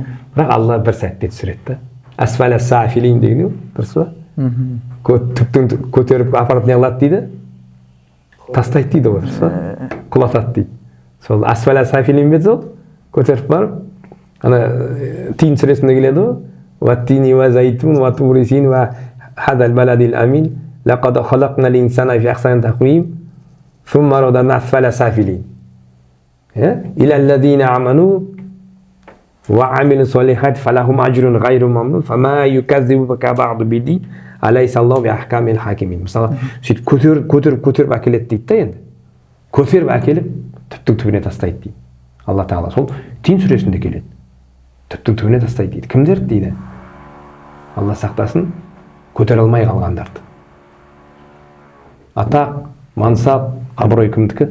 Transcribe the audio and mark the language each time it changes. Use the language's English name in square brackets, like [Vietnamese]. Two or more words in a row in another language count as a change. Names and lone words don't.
[Kazakh] Бірақ Алла бір сәтте түсіреді. [Arabic] أسفل سافلين [Kazakh] деген дұрыс па? Түптің көтеріп апарып не қылады дейді? Тастайды дейді ғой, дұрыс па? Құлатады дейді. Сол [Arabic] أسفل سافلين [Kazakh] бет сол, көтеріп барып, ана тиін сүресінде келеді ғой. [Arabic] والتين والزيتون وطور سينين وهذا البلد الأمين لقد خلقنا الإنسان في أحسن تقويم ثم رددنا أسفل سافلين. إلا الذين آمنوا وعمل الصالحات فلهم أجر غير ممنون فما يكذبك بعد بدين أليس الله بأحكام الحاكمين. [Kazakh] Мысалы, сөйтіп көтеріп әкеледі дейді да енді. Көтеріп әкеліп түптің түбіне тастайды дейді. Алла Тағала сол Тин сүресінде келеді. Түптің түбіне тастайды дейді. Кімдер дейді? Алла сақтасын, көтере алмай қалғандарды. Атақ, мансап, абырой кімдікі?